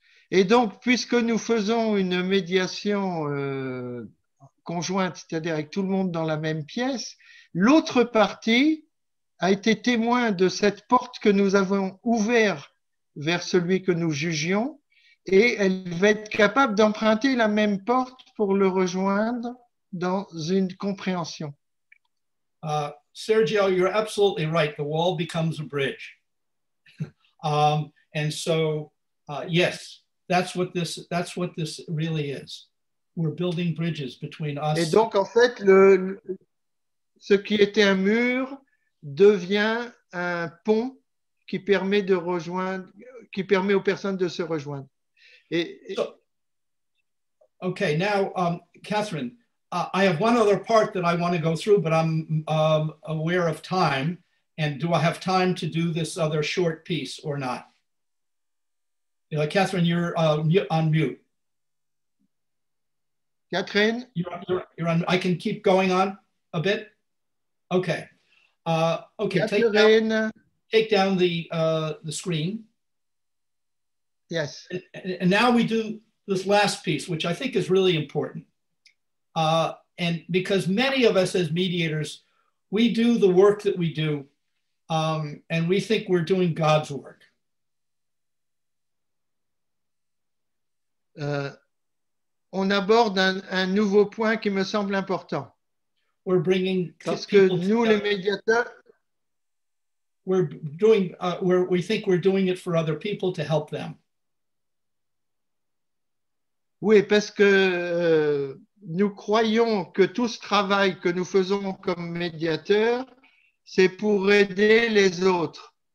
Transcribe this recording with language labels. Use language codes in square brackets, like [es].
[fr] Et donc, puisque nous faisons une médiation conjointe, c'est-à-dire avec tout le monde dans la même pièce, l'autre partie a été témoin de cette porte que nous avons ouverte vers celui que nous jugions, et elle va être capable d'emprunter la même porte pour le rejoindre dans une compréhension. [en] Sergio, you're absolutely right. The wall becomes a bridge. And so, yes, that's what this really is. We're building bridges between us. Et donc, en fait, ce qui était un mur devient un pont qui permet de rejoindre, qui permet aux personnes de se rejoindre. Okay, now, Catherine, I have one other part that I want to go through, but I'm aware of time. And do I have time to do this other short piece or not? Catherine, you're on mute. Catherine? You're on. I can keep going on a bit? Okay. Okay, Catherine. Take down the screen. Yes. And now we do this last piece, which I think is really important. And because many of us as mediators, we do the work that we do, and we think we're doing God's work. [fr] On aborde un nouveau point qui me semble important. [en] We're bringing [fr] Parce que nous, les médiateurs, [en] we think we're doing it for other people to help them. [fr] Oui, parce que nous croyons que tout ce travail que nous faisons comme médiateurs, c'est pour aider les autres.